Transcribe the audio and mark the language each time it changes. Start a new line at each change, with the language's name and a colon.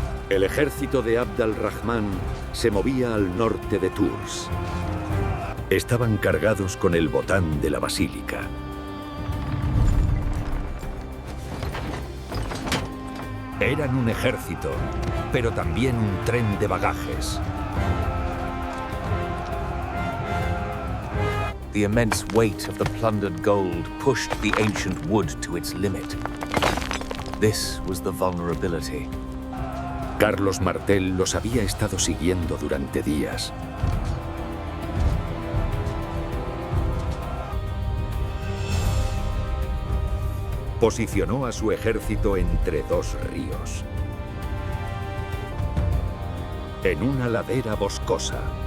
Spanish: El ejército de Abd al-Rahman se movía al norte de Tours. Estaban cargados con el botán de la basílica. Eran un ejército, pero también un tren de bagajes.
English: The immense weight of the plundered gold pushed the ancient wood to its limit. This was the vulnerability.
Spanish: Carlos Martel los había estado siguiendo durante días. Posicionó a su ejército entre dos ríos, en una ladera boscosa.